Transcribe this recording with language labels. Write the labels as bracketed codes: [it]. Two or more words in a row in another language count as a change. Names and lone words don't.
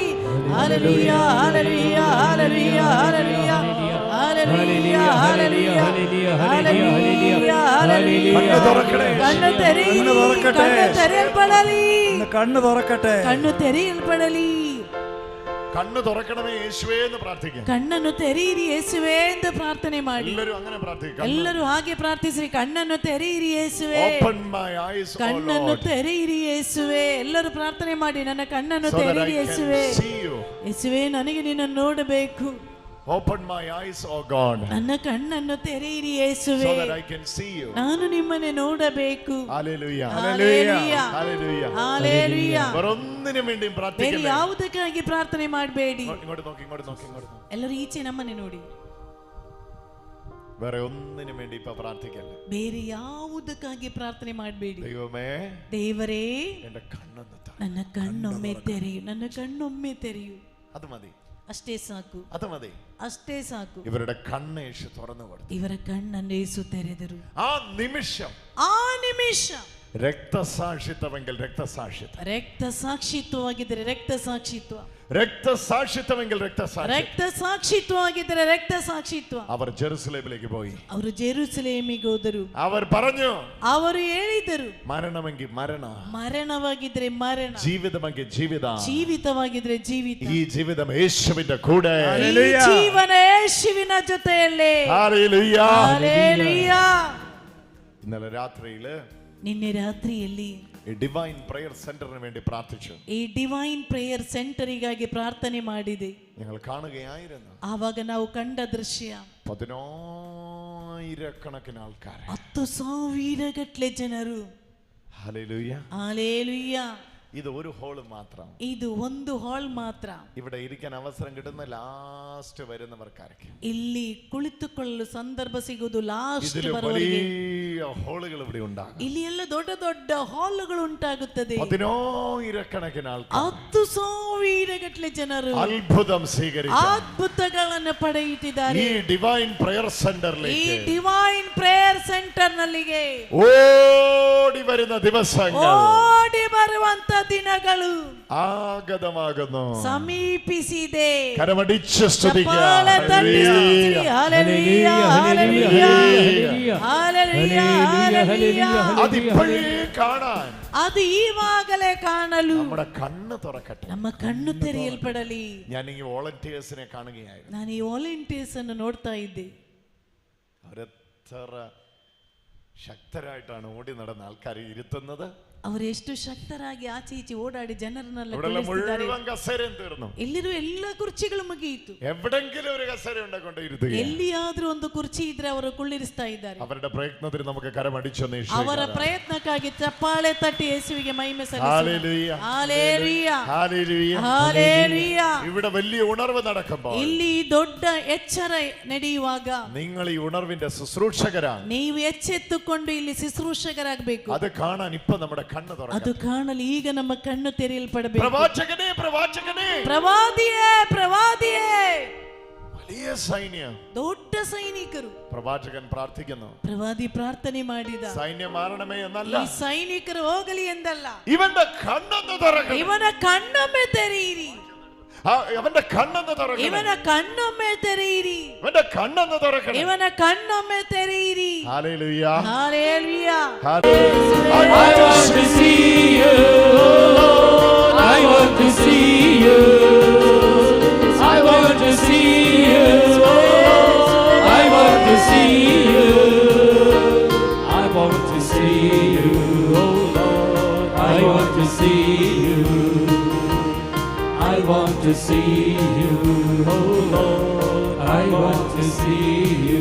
[ml] ഹല്ലേലൂയ ഹല്ലേലൂയ ഹല്ലേലൂയ ഹല്ലേലൂയ ഹല്ലേലൂയ ഹല്ലേലൂയ ഹല്ലേലൂയ ഹല്ലേലൂയ. കണ്ണ് തുറക്കട്ടെ. [kn] ಕಣ್ಣು ತೆರೆಯಲ್ಪಡಲಿ. [ml] കണ്ണ് തുറക്കട്ടെ. [kn] ಕಣ್ಣು ತೆರೆಯಲ್ಪಡಲಿ. [ml] കണ്ണ് തുറക്കണമേ യേശുവേ എന്ന് പ്രാർത്ഥിക്കാം. [kn] ಕಣ್ಣನ್ನು ತೆರೆಯಿರಿ ಯೇಸುವೆ ಎಂದು ಪ್ರಾರ್ಥನೆ ಮಾಡಿ. [ml] എല്ലാവരും അങ്ങനെ പ്രാർത്ഥിക്കാം. [kn] ಎಲ್ಲರೂ ಹಾಗೆ ಪ್ರಾರ್ಥಿಸಿರಿ. ಕಣ್ಣನ್ನು ತೆರೆಯಿರಿ ಯೇಸುವೆ. [en] Open my eyes, O [kn] ಕಣ್ಣನ್ನು [en] Lord, [kn] ತೆರೆಯಿರಿ ಯೇಸುವೆ. ಎಲ್ಲರೂ ಪ್ರಾರ್ಥನೆ ಮಾಡಿ, ನನ್ನ ಕಣ್ಣನ್ನು [en] so that I [kn] ತೆರೆಯಿರಿ ಯೇಸುವೆ. [en] can see you. [kn] ಯೇಸುವೆ, ನನಗೆ ನಿನ್ನನ್ನು ನೋಡಬೇಕು. [en] Open my eyes, O God, [kn] ನನ್ನ ಕಣ್ಣನ್ನು ತೆರೆಯಿರಿ ಯೇಸುವೆ. [en] so that I can see you. [kn] ನಾನು ನಿಮ್ಮನ್ನು ನೋಡಬೇಕು. [en] Hallelujah Hallelujah. Hallelujah. Hallelujah. [ml] വേറൊന്നിനും വേണ്ടിയും [kn] ಬೇರೆ [ml] പ്രാർത്ഥിക്കരുത്. [kn] ಯಾವುದಕ್ಕಾಗಿ ಪ್ರಾರ್ಥನೆ ಮಾಡಬೇಡಿ. [ml] ഇങ്ങോട്ട് നോക്കി ഇങ്ങോട്ട് നോക്കി ഇങ്ങോട്ട് നോക്കി. [kn] ಎಲ್ಲರೂ ಈಚೆ ನಮ್ಮನೆ ನೋಡಿ. [ml] വേറെ ഒന്നിനും വേണ്ടി ഇപ്പൊ പ്രാർത്ഥിക്കല്ല. [kn] ಬೇರೆ ಯಾವುದಕ್ಕಾಗಿ ಪ್ರಾರ್ಥನೆ ಮಾಡಬೇಡಿ. [ml] ദൈവമേ, [kn] ದೇವರೇ, [ml] എന്റെ കണ്ണൊന്ന് തുറ. [kn] ನನ್ನ ಕಣ್ಣೊಮ್ಮೆ ತೆರೆಯು. ನನ್ನ കണ്ണൊಮ್ಮೆ ತೆರೆಯು. [ml] അത് മതി, [kn] ಅಷ್ಟೇ ಸಾಕು. [ml] അത് മതി. [kn] ಅಷ್ಟೇ ಸಾಕು. [ml] ഇവരുടെ കണ്ണ് യേശു തുറന്നു കൊടുത്തു. [kn] ಇವರ ಕಣ್ಣನ್ನು ಯೇಸು ತೆರೆದರು. [ml] ആ നിമിഷം [kn] ಆ ನಿಮಿಷ [ml] രക്തസാക്ഷിത്വമെങ്കിൽ രക്തസാക്ഷിത്വം, [kn] ರಕ್ತ ಸಾಕ್ಷಿತ್ವವಾಗಿದ್ದರೆ ರಕ್ತ ಸಾಕ್ಷಿತ್ವ, [ml] രക്തസാക്ഷിത്വമെങ്കിൽ രക്തസാക്ഷിത്വം. [kn] ರಕ್ತ ಸಾಕ್ಷಿತ್ವವಾಗಿದ್ದರೆ ರಕ್ತ ಸಾಕ್ಷಿತ್ವ. [ml] അവർ ജെറുസലേമിലേക്ക് പോയി. [kn] ಅವರು ಜೆರುಸಲೇಮಿಗೆ ಹೋದರು. [ml] അവർ പറഞ്ഞു, [kn] ಅವರು ಹೇಳಿದರು, [ml] മരണമെങ്കിൽ മരണ, [kn] ಮರಣವಾಗಿದ್ರೆ ಮರಣ, [ml] ജീവിതമെങ്കിൽ ജീവിത, [kn] ಜೀವಿತವಾಗಿದ್ರೆ ಜೀವಿತ. [ml] ഈ ജീവിതം യേശുവിന്റെ കൂടെ. [kn] ಈ ಜೀವನ ಯೇಸುವಿನ ಜೊತೆಯಲ್ಲೇ. [ml] ഹല്ലേലൂയ. ഹല്ലേലൂയ. ഇന്നലെ രാത്രിയില് [kn] ನಿನ್ನೆ ರಾತ್ರಿಯಲ್ಲಿ [ml] ഈ ഡിവൈൻ പ്രയർ സെന്ററിന് വേണ്ടി പ്രാർത്ഥിച്ചു. [kn] ಈ ಡಿವೈನ್ ಪ್ರೇಯರ್ ಸೆಂಟರಿಗಾಗಿ ಪ್ರಾರ್ಥನೆ ಮಾಡಿದೆ. [ml] ഞങ്ങൾ കാണുകയായിരുന്നു. [kn] ಆವಾಗ ನಾವು ಕಂಡ ದೃಶ್ಯ [ml] 10,000 ആൾക്കാർ, [kn] 10,000 ಗಟ್ಟಲೆ ಜನರು. [ml] ഹല്ലേലൂയ. ഹല്ലേലൂയ. ഇത് ഒരു ഹോള് മാത്രം. [kn] ಇದು ಒಂದು ಹಾಲ್ ಮಾತ್ರ. [ml] ഇവിടെ ഇരിക്കാൻ അവസരം കിട്ടുന്ന ലാസ്റ്റ് വരുന്നവർക്കാർക്ക്. [kn] ಇಲ್ಲಿ ಕುಳಿತುಕೊಳ್ಳಲು ಸಂದರ್ಭ ಸಿಗುವುದು ಲಾಸ್ಟ್ [ml] ഇതില് [kn] ಬರುವವರಿಗೆ. [ml] വലിയ ഹോളുകൾ ഇവിടെ ഉണ്ടാകും. [kn] ಇಲ್ಲಿ ಎಲ್ಲ ದೊಡ್ಡ ದೊಡ್ಡ ಹಾಲ್ಗಳು ಉಂಟಾಗುತ್ತದೆ. [ml] 10,000 ആൾക്കാർ [kn] 10,000 ಗಟ್ಟಲೆ ಜನರು [ml] അത്ഭുതം സ്വീകരിക്കും. [kn] ಅದ್ಭುತಗಳನ್ನು ಪಡೆಯುತ್ತಿದ್ದಾರೆ. [ml] ഈ ഡിവൈൻ പ്രയർ [kn] ಈ [ml] സെന്ററിലേക്ക് [kn] ಡಿವೈನ್ ಪ್ರೇಯರ್ ಸೆಂಟರ್ ನಲ್ಲಿಗೆ [ml] ഓടി വരുന്ന ദിവസങ്ങൾ, [kn] ಓಡಿ ಬರುವಂತ ದಿನಗಳು [ml] ആഗതമാകുന്നു, [kn] ಸಮೀಪಿಸಿದೆ. [ml] കരമടിച്ച് സ്തുതിക്കുക. [kn] ಚಪ್ಪಾಳೆ ತಟ್ಟಿ ಸ್ತುತಿಸಿ. [ml] ഹല്ലേലൂയ, ഹല്ലേലൂയ, ഹല്ലേലൂയ, ഹല്ലേലൂയ. അതിപ്പോഴേ കാണാൻ, [kn] ಅದು ಈವಾಗಲೇ ಕಾಣಲು [ml] നമ്മുടെ കണ്ണ് തുറക്കട്ടെ. [kn] ನಮ್ಮ ಕಣ್ಣು ತೆರೆಯಲ್ಪಡಲಿ. [ml] ഞാൻ ഈ വോളണ്ടിയേഴ്സിനെ കാണുകയായിരുന്നു. [kn] ನಾನು ಈ ವಾಲಂಟಿಯರ್ಸ್ ಅನ್ನು ನೋಡ್ತಾ ಇದ್ದೆ. [ml] അവരെത്ര ശക്തരായിട്ടാണ് ഓടി നടന്ന ആൾക്കാരെ ഇരുത്തുന്നത്. [kn] ಅವರು ಎಷ್ಟು ಶಕ್ತರಾಗಿ ಆಚೆ ಈಚೆ ಓಡಾಡಿ ಜನರನ್ನೆಲ್ಲ [ml] ഇവിടെയുള്ള [kn] ಕುಳ್ಳಿರಿಸಿದ್ದಾರೆ. [ml] മുഴുവൻ കസേരയും തീർന്നു. [kn] ಎಲ್ಲಿರುವ ಎಲ್ಲ ಕುರ್ಚಿಗಳು ಮುಗಿಯಿತು. [ml] എവിടെങ്കിലും ഒരു കസേര ഉണ്ടാക്കൊണ്ട് ഇരുത്തുക. [kn] ಎಲ್ಲಿಯಾದ್ರೂ ಒಂದು ಕುರ್ಚಿ ಇದ್ರೆ ಅವರು ಕುಳ್ಳಿರಿಸ್ತಾ ಇದ್ದಾರೆ. [ml] അവരുടെ പ്രയത്നത്തിന് നമുക്ക് കരമടിച്ചൊന്ന് [kn] ಅವರ ಪ್ರಯತ್ನಕ್ಕಾಗಿ ಚಪ್ಪಾಳೆ ತಟ್ಟಿ ಯೇಸುವಿಗೆ ಮಹಿಮೆ ಸಲ್ಲಿಸೋಣ. [ml] ഹല്ലേലൂയ, [kn] ಹല്ಲೇಲೂಯ, [ml] ഹല്ലേലൂയ, [kn] ಹಲ್ಲೇಲೂಯ. [ml] ഇവിടെ വലിയ ഉണർവ് നടക്കുമ്പോൾ, [kn] ಇಲ್ಲಿ ದೊಡ್ಡ ಎಚ್ಚರ ನಡೆಯುವಾಗ [ml] നിങ്ങൾ ഈ ഉണർവിന്റെ ശുശ്രൂഷകരാണ്. [kn] ನೀವು ಎಚ್ಚೆತ್ತುಕೊಂಡು ಇಲ್ಲಿ ಶುಶ್ರೂಷಕರಾಗಬೇಕು. [ml] അത് കാണാൻ ഇപ്പൊ നമ്മുടെ കണ്ണ് [kn] ಅದು [ml] തുറക്കണം. [kn] ಕಾಣಲು ಈಗ ನಮ್ಮ ಕಣ್ಣು ತೆರೆಯಲ್ಪಡಬೇಕು. [ml] പ്രവാചകനെ, പ്രവാചകനെ, [kn] ಪ್ರವಾದಿಯೇ, ಪ್ರವಾದಿಯೇ. [ml] വലിയ സൈന്യം, [kn] ದೊಡ್ಡ ಸೈನಿಕರು. [ml] പ്രവാചകൻ പ്രാർത്ഥിക്കുന്നു. [kn] ಪ್ರವಾದಿ ಪ್ರಾರ್ಥನೆ ಮಾಡಿದ. [ml] സൈന്യം മാറണമേ എന്നല്ല, [kn] ಈ ಸೈನಿಕರು ಹೋಗಲಿ ಎಂದಲ್ಲ, [ml] ഇവന്റെ കണ്ണൊന്ന് തുറക്കണം. [kn] ಇವನ ಕಣ್ಣೊಮ್ಮೆ ತೆರೆಯಿರಿ. [ml] അവന്റെ കണ്ണൊന്ന് തുറക്കണം. [kn] ಇವನ ಕಣ್ಣೊಮ್ಮೆ ತೆರೆಯಿರಿ. [ml] അവന്റെ കണ്ണൊന്ന് തുറക്കണം. [kn] ಇವನ ಕಣ್ಣೊಮ್ಮೆ ತೆರೆಯಿರಿ. [ml] ഹല്ലേലൂയ, [kn] ಹಲ್ಲೇಲೂಯ. [en] I want to see you, I want to see you, I want to see you, I want to see you, I want to see you, oh Lord, I want to see you, I want to see you, oh Lord, I want to see you,